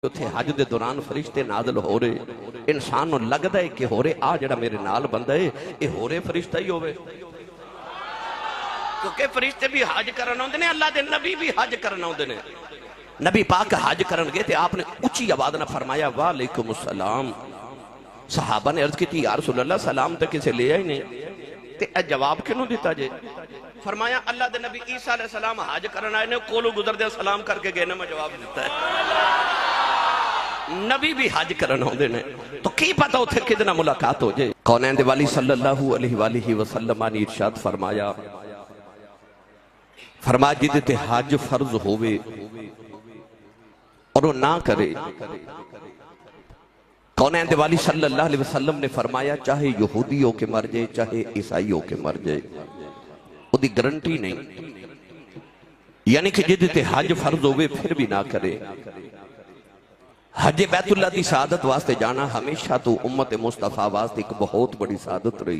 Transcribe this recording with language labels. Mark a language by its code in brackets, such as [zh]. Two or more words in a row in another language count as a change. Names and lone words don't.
[pa] اوتھے حج کے دوران فرشتے نازل ہو رہے، انسان نوں لگدا ہے کہ ہو رہے آ جیہڑا میرے نال بندہ ہے یہ ہو رہے فرشتہ ہی ہووے، کیونکہ فرشتے بھی حج کرن آؤندے نے، اللہ دے نبی بھی حج کرن آؤندے نے. نبی پاک حج کرن گئے تھے، آپنے اچی آواز نہ فرمایا [ar] وعليكم السلام. [pa] صحابہ نے عرض کی [ar] يا رسول الله [pa] سلام تو کسے لیا ہی نہیں، تے جواب کیوں دتا جے? فرمایا اللہ دے نبی عیسیٰ [ar] عليه السلام [pa] حج کرن آئے نے، کولوں گزردے سلام کرکے گئے نے، میں جواب دتا ہے. نبی بھی حج کرن آؤندے نے، تو کی پتہ اوتھے کدے نال ملاقات ہو جائے. کونین دے والی [ar] صلى الله عليه وسلم [pa] نے ارشاد فرمایا، جدے تے حج فرض ہووے اور وہ نہ کرے، کونین دے والی [ar] صلى الله عليه وسلم [pa] نے فرمایا چاہے یہودی ہو کے مر جائے چاہے عیسائی ہو کے مر جائے, [ur] اس کی گارنٹی نہیں. [pa] یعنی کہ جدے تے حج فرض ہووے پھر بھی نہ کرے. [ur] حج بیت اللہ کی شہادت واسطے جانا ہمیشہ تو امت مصطفیٰ واسطے ایک بہت بڑی شہادت رہی.